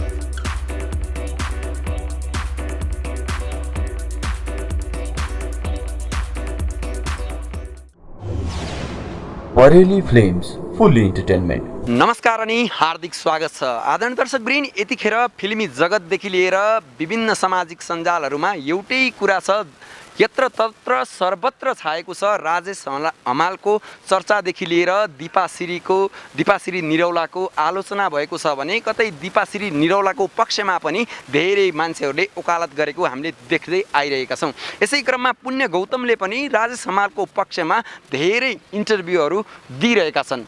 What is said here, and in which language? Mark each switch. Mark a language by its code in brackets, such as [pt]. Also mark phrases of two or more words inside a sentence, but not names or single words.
[ne] बरेली फिल्म्स [en] fully entertainment. [ne] नमस्कार अनि हार्दिक स्वागत छ आदरणीय दर्शकवृन्द। यतिखेर फिल्मी जगतदेखि लिएर विभिन्न सामाजिक सञ्जालहरूमा एउटै कुरा छ, यत्र तत्र सर्वत्र छाएको छ राजेश हमालको चर्चादेखि लिएर दिपाश्री निरौलाको आलोचना भएको छ भने कतै दिपाश्री निरौलाको पक्षमा पनि धेरै मान्छेहरूले वकालत गरेको हामीले देख्दै आइरहेका छौँ। यसै क्रममा पुण्य गौतमले पनि राजेश हमालको पक्षमा धेरै इन्टरभ्यूहरू दिइरहेका छन्।